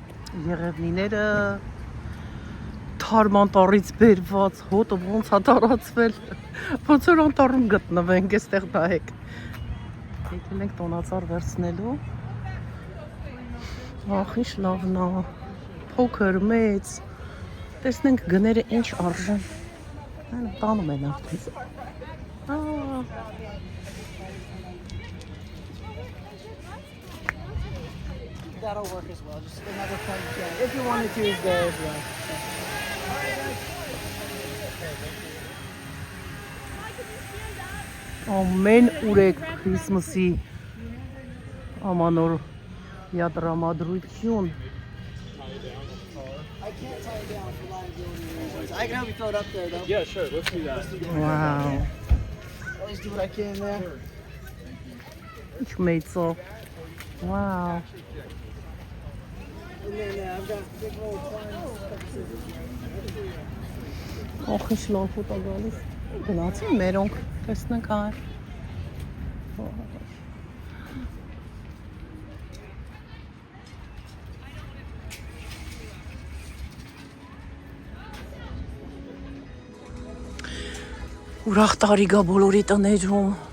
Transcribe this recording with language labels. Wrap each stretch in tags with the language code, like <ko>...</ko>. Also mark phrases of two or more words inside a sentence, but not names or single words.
<hy>Եղևնիները թարմանտառից բերված հոտը ոնց է տարածվել, ոնց որ անտառում գտնվենք, այստեղ նայեք։ Եկել ենք տոնածառ վերցնելու։ Ախ, ինչ լավն է, փոքր, մեծ, տեսնենք գները ինչ արժեն։ Այն տանում են արդեն։</hy> <en>That'll work as well. Just another point. Yeah. If you wanted to use there as well.</en> <hy>Ամեն ուրեք Քրիսմասի ամանոր յատրամադրություն։</hy> <en>I can't tie it down for liability reasons. I can help you throw it up there though. Yeah, sure. Let's do that. Wow. At least do what I can there.</en> <hy>Ինչ մեծ է։ Wow.</hy> <en>And then I've got big old twine.</en> <hy>Ախ, ինչ լավ ֆոտո գալիս։ Գնացին մերոնք, տեսնենք այ։ Ուրախ տարի գա բոլորի տներում։</hy>